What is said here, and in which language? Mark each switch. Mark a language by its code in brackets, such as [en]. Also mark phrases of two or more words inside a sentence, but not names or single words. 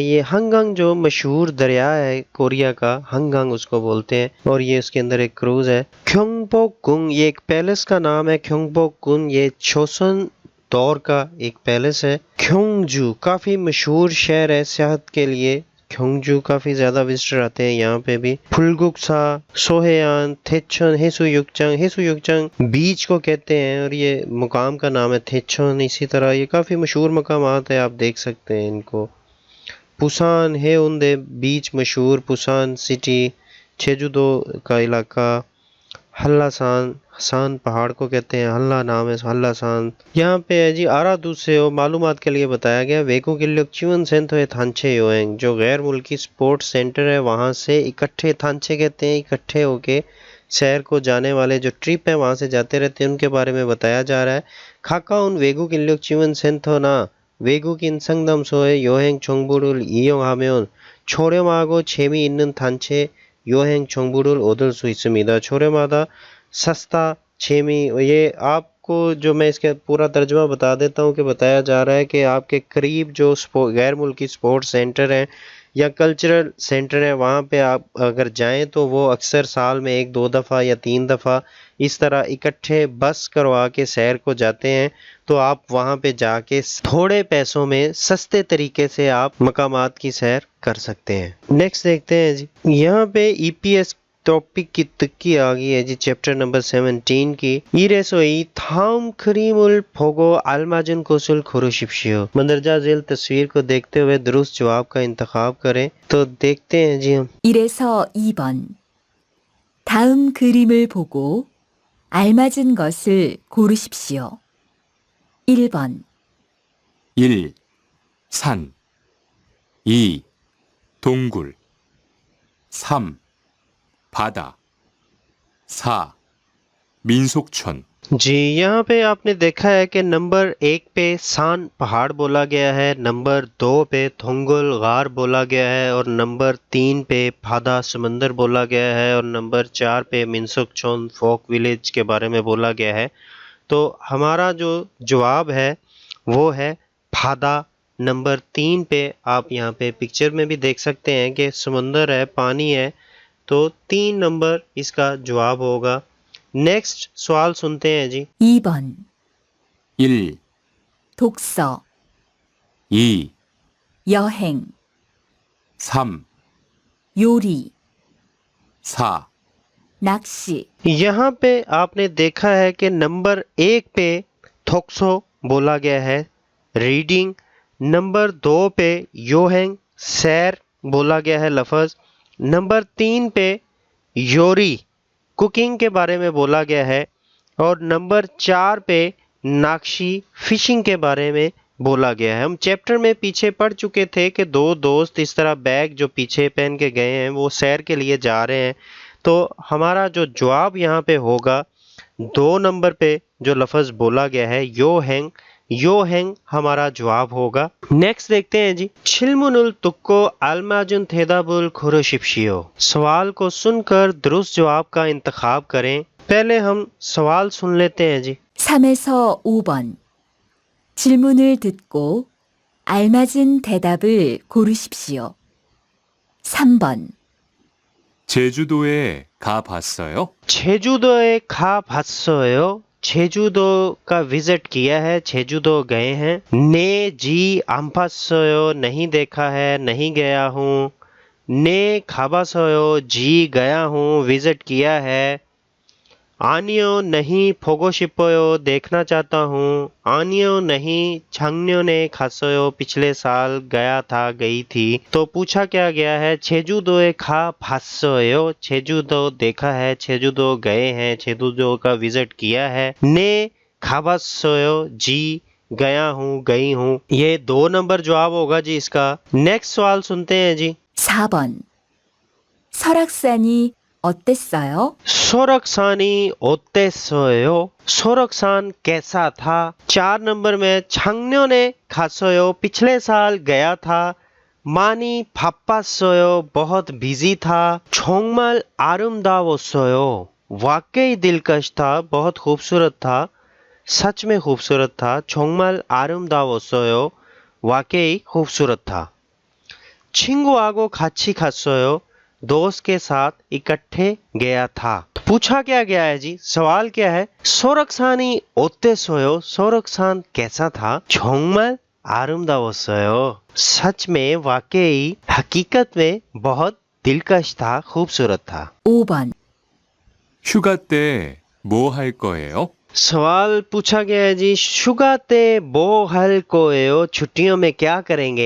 [ur] یہ ہنگنگ جو مشہور دریا ہے کوریا کا، ہنگنگ اس کو بولتے ہیں، اور یہ اس کے اندر ایک کروز ہے. کیونگبوکونگ، یہ ایک پیلس کا نام ہے۔ کیونگبوکونگ یہ چوسن دور کا ایک پیلس ہے. کیونگجو کافی مشہور شہر ہے سیاحت کے لیے. کیونگجو کافی زیادہ وزیٹر آتے ہیں یہاں پہ بھی. پلگکسا، سوہیان، تھیچن، ہیسویوکچنگ، ہیسویوکچنگ بیچ کو کہتے ہیں اور یہ مقام کا نام ہے تھیچن. اسی طرح یہ کافی مشہور مقامات ہے، آپ دیکھ سکتے ہیں ان کو. پوسان ہے اُندے بیچ مشہور، پوسان سٹی، چیجودو کا علاقہ. ہلاسان، ہسان پہاڑ کو کہتے ہیں، ہلا نام ہے ہلاسان. یہاں پہ ہے جی آرادوسیو معلومات کے لیے بتایا گیا [ko] 외국인력 지원 센터의 단체 여행, [ur] جو غیر ملکی [en] sports center [ur] ہے وہاں سے اکٹھے، تھانچے کہتے ہیں اکٹھے ہو کے شہر کو جانے والے جو ٹرپ ہے وہاں سے جاتے رہتے ہیں ان کے بارے میں بتایا جا رہا ہے. [ko] 가까운 외국인력 지원 센터나 외국인 상담소의 여행 정보를 이용하면 저렴하고 재미있는 단체 여행 정보를 얻을 수 있습니다। 저렴하다, सस्ता, 재미। [ur] یہ آپ کو جو میں اس کا پورا ترجمہ بتا دیتا ہوں کہ بتایا جا رہا ہے کہ آپ کے قریب جو غیر ملکی [en] sports center [ur] ہیں یا [en] cultural center [ur] ہے وہاں پہ آپ اگر جائیں تو وہ اکثر سال میں 1-2 دفعہ یا 3 دفعہ اس طرح اکٹھے بس کروا کے سیر کو جاتے ہیں. تو آپ وہاں پہ جا کے تھوڑے پیسوں میں سستے طریقے سے آپ مقامات کی سیر کر سکتے ہیں. نیکسٹ دیکھتے ہیں جی، یہاں پہ ای پی ایس ٹاپک کی تُکّی آ گئی ہے جی, [en] chapter number [ur] 17 کی. [ko] 이래서이 다음 그림을 보고 알맞은 것을 고르십시오। [ur] مندرجہ ذیل تصویر کو دیکھتے ہوئے درست جواب کا انتخاب کریں. تو دیکھتے ہیں جی ہم. [ko] 이래서 2번. 다음 그림을 보고 알맞은 것을 고르십시오. 1번, 1. 산 2. 동굴 3. 바다 4. 민속촌 [ur] جی یہاں پہ آپ نے دیکھا ہے کہ نمبر 1 پہ سان پہاڑ بولا گیا ہے، نمبر 2 پہ تھونگل غار بولا گیا ہے اور نمبر 3 پہ پھادا سمندر بولا گیا ہے اور نمبر 4 پہ منسوکچون [en] folk village [ur] کے بارے میں بولا گیا ہے. تو ہمارا جو جواب ہے وہ ہے پھادا. نمبر 3 پہ آپ یہاں پہ پکچر میں بھی دیکھ سکتے ہیں کہ سمندر ہے، پانی ہے، تو 3 نمبر اس کا جواب ہوگا. نیکسٹ سوال سنتے ہیں جی. [ko] 2번, 1. 독서, 2. 여행, 3. 요리, 4. 낚시, [ur] یہاں پہ آپ نے دیکھا ہے کہ نمبر 1 پہ تھوکسو بولا گیا ہے، ریڈنگ. نمبر 2 پہ یوہینگ سیر بولا گیا ہے، لفظ. نمبر 3 پہ یوری ککنگ کے بارے میں بولا گیا ہے اور نمبر 4 پہ ناکشی فشنگ کے بارے میں بولا گیا ہے. ہم چیپٹر میں پیچھے پڑھ چکے تھے کہ 2 دوست اس طرح بیگ جو پیچھے پہن کے گئے ہیں وہ سیر کے لیے جا رہے ہیں. تو ہمارا جو جواب یہاں پہ ہوگا 2 نمبر پہ جو لفظ بولا گیا ہے یوہینگ، یوہینگ ہمارا جواب ہوگا. نیکسٹ دیکھتے ہیں جی. [ko] 질문을 듣고 알맞은 대답을 고르십시오, [ur] سوال کو سن کر درست جواب کا انتخاب کریں. پہلے ہم سوال سن لیتے ہیں جی. [ko] 3에서 5번. 질문을 듣고 알맞은 대답을 고르십시오. 3번, 제주도에 가봤어요? 제주도에 가봤어요? [ur] 제주도 کا وزٹ کیا ہے، 제주도 گئے ہیں. نے جی 안봤어요، نہیں دیکھا ہے، نہیں گیا ہوں. [ko] 네 가봤어요, [ur] جی گیا ہوں، وزٹ کیا ہے. [ko] आनियो नहीं 보고 싶어요, [ur] دیکھنا چاہتا ہوں. [ko] आनियो नहीं 작년에 갔어요, [ur] پچھلے سال گیا تھا، گئی تھی. تو پوچھا کیا گیا ہے, [ko] 제주도에 가봤어요, [ur] 제주도 دیکھا ہے، 제주도 گئے ہیں، 제주도 کا وزٹ کیا ہے. [ko] 네 가봤어요, [ur] جی گیا ہوں، گئی ہوں. یہ 2 نمبر جواب ہوگا جی اس کا۔ نیکسٹ سوال سنتے ہیں جی. [ko] 4번. 설악산이 어땠어요? सोरखसानी 어땠어요? [ur] سورکھسان کیسا تھا? 4 نمبر میں [ko] 작년에 갔어요, [ur] پچھلے سال گیا تھا. [ko] 많이 바빴어요, [ur] بہت بزی تھا. [ko] 정말 아름다웠어요, [ur] واقعی دلکش تھا، بہت خوبصورت تھا، سچ میں خوبصورت تھا. [ko] 정말 아름다웠어요, [ur] واقعی خوبصورت تھا. [ko] 친구하고 같이 갔어요, [ur] دوست کے ساتھ اکٹھے گیا تھا. پوچھا کیا گیا ہے جی، سوال کیا ہے, [ko] 설악산이 어땠어요? [ur] سورکھسان کیسا تھا? [ko] 정말 아름다웠어요, [ur] سچ میں، واقعی، حقیقت میں بہت دلکش تھا، خوبصورت تھا. [ko] 5번, 휴가 때 뭐 할 거예요? [ur] سوال پوچھا گیا ہے جی, [ko] 휴가 때 뭐 할 거예요, [ur] چھٹیوں میں کیا کریں گے?